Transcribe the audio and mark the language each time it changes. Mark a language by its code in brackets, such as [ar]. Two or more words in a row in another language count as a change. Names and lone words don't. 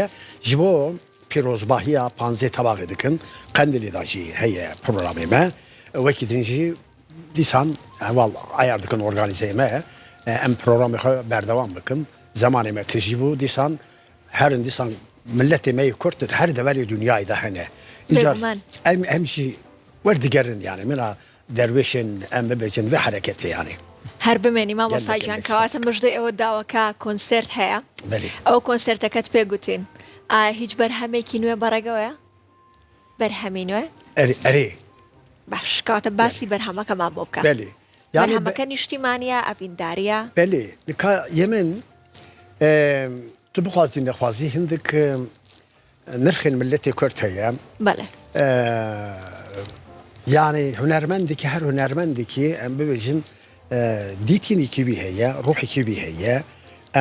[ku] ji bo pîrozbahiya panzê tebaxê dikin Qendelê da jî heye programê me wekî din jî dîsan eval ayar dikin organîzeyê me em programê xwe berdewam bikin zemanê me tijî bû dîsan herin dîsan milletê me yê Kurd her deverê dünyayê de hene îcar em jî werdigerin yani mina derwêşên em bibêjin vê hereketê yani [ckb] هەر بمێنی مامۆسایگیان کەواتە مژدەی ئەوە داوەکە کۆنسێرت هەیە ئەو کۆنسێرتەکەت پێگوتین ئایا هیچ بەرهەمێکی نوێ بەڕێگەوەیە بەرهەمی نوێ ئەرێ باش کەواتە باسی بەرهەمەکەمان بۆ بکە بەرهەمەکە نیشتیمانیە ئەڤینداریە [ku] بەلێ یەمن tu bixwazî nexwazî hindik nirxên milletê Kurd heye yani hunermendekî her hunermendekî em bibêjin dîtînekî wî heye ruhekî wî heye em